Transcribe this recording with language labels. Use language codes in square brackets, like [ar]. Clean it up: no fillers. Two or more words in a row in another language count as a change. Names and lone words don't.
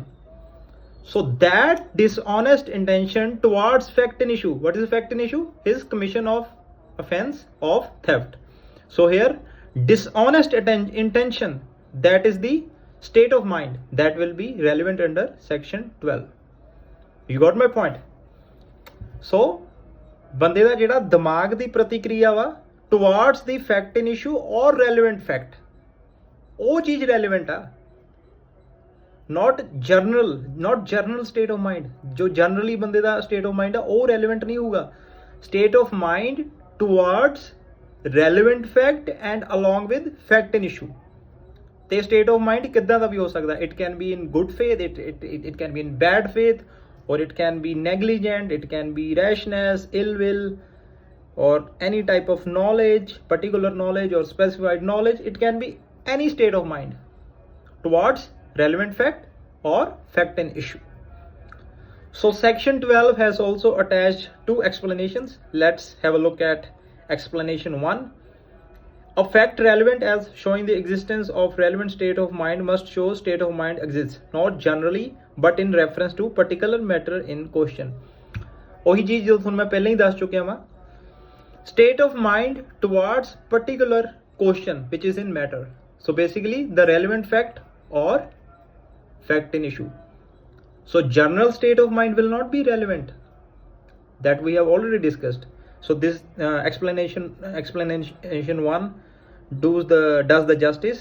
[en] So that dishonest intention towards fact and issue. What is fact and issue? His commission of offense of theft. So here dishonest intention, that is the state of mind that will be relevant under section 12. You got my point? So [pa] ਬੰਦੇ ਦਾ ਜਿਹੜਾ ਦਿਮਾਗ ਦੀ ਪ੍ਰਤੀਕਿਰਿਆ ਵਾ [en] towards the fact in issue [pa] ਔਰ [en] relevant fact, [pa] ਉਹ ਚੀਜ਼ ਰੈਲੇਵੈਂਟ ਆ, [en] not general state of mind. [pa] ਜੋ ਜਨਰਲੀ ਬੰਦੇ ਦਾ [en] state of mind [pa] ਆ ਉਹ ਰੈਲੇਵੈਂਟ ਨਹੀਂ ਹੋਊਗਾ. [en] state of mind towards relevant fact and along with fact and issue. [pa] ਤੇ [en] state of mind [pa] ਕਿੱਦਾਂ ਦਾ ਵੀ ਹੋ ਸਕਦਾ. [en] it can be in good faith, it can be in bad faith, or it can be negligent, it can be rashness, ill will, or any type of knowledge, particular knowledge or specified knowledge. It can be any state of mind towards relevant fact or fact and issue. So section 12 has also attached two explanations. Let's have a look at explanation 1. A fact relevant as showing the existence of relevant state of mind must show state of mind exists, not generally but in reference to particular matter in question. [pa] ਉਹੀ ਚੀਜ਼ ਜੋ ਤੁਹਾਨੂੰ ਮੈਂ ਪਹਿਲਾਂ ਹੀ ਦੱਸ ਚੁੱਕਿਆ ਵਾਂ. [en] State of mind towards particular question which is in matter. So basically the relevant fact or fact in issue. So general state of mind will not be relevant. That we have already discussed. So this explanation 1 does the justice.